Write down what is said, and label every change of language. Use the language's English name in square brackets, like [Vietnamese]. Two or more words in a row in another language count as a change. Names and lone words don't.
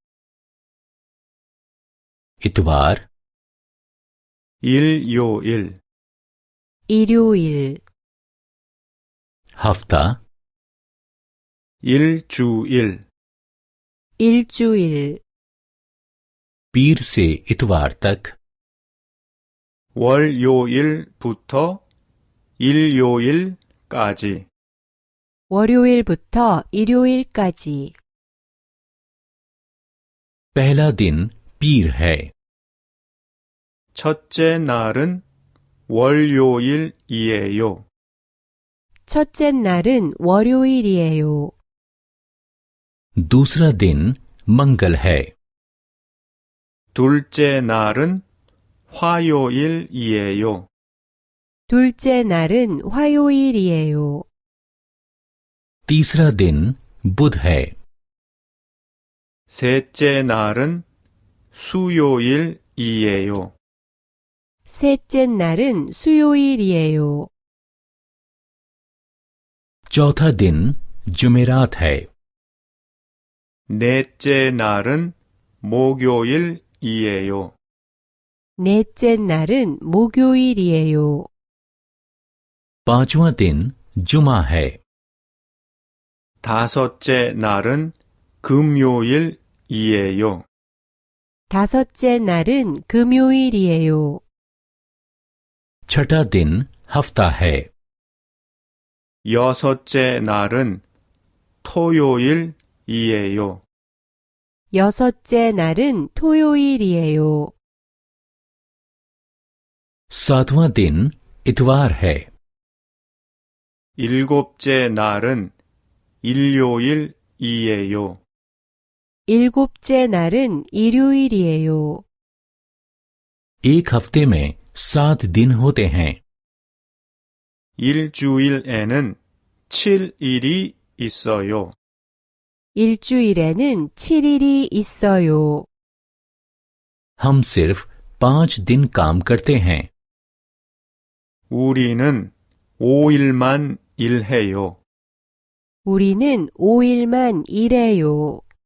[Urdu] इतवार [Korean] 일요일, 일요일, [Urdu] हफ्ता [Korean] 일주일, 일주일, [Urdu] پیر سے اتوار تک [Korean] 월요일부터 일요일까지, 월요일부터 일요일까지. [Urdu] پہلا دن پیر ہے [Korean] 첫째 날은 월요일이에요. 첫째 날은 월요일이에요. [Urdu] دوسرا دن منگل ہے [Korean] 둘째 날은 화요일이에요. 둘째 날은 화요일이에요. [Urdu] تیسرا دن بدھ ہے [Korean] 셋째 날은 수요일이에요. 셋째 날은 수요일이에요. [Urdu] چوتھا دن جمعرات ہے [Korean] 넷째 날은 목요일이에요. 넷째 날은 목요일이에요. [Urdu] پانچواں دن جمعہ ہے [Korean] 다섯째 날은 금요일이에요. 다섯째 날은 금요일이에요. [Urdu] چھٹا دن ہفتہ ہے [Korean] 여섯째 날은 토요일이에요. 여섯째 날은 토요일이에요. [Urdu] ساتواں دن اتوار ہے [Korean] 일곱째 날은 일요일이에요. 일곱째 날은 일요일이에요. [Urdu] ایک ہفتے میں 7 دن ہوتے ہیں [Korean] 일주일에는 7일이 있어요. 일주일에는 7일이 있어요. [Urdu] ہم صرف 5 دن کام کرتے ہیں [Korean] 우리는 5일만 일해요. 우리는 5일만 일해요.